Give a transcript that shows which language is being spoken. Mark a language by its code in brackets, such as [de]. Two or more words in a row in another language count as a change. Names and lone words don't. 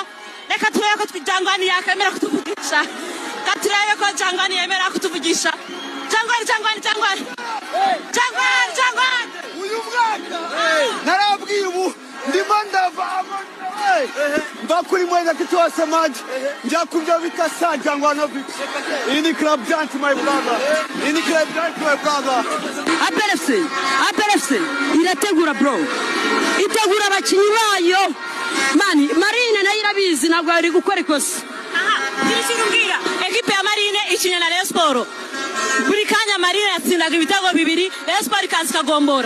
[rw] Reka turebe ko Jangwani yakemera kutuvugisha. Katurebe ko Jangwani yemera kutuvugisha. Jangwani uyu mwaka narabwiye ubu ndimo ndava bakuri mwenda kitose manje njya kubyo bita Jangwanovic. [en] Ini club giant my brother. Ini club giant my brother. [rw] APRFC irategura bro. Itegura abakinyi bayo. Mani Marine nayo irabizi ntabwo ari gukora ikosa. Kirishirungira ekipe ya Marine ikinya na Rayon Sport. Buri kanya Marine yatsindaga ibitego bibiri, Rayon Sport ikaza kagombora.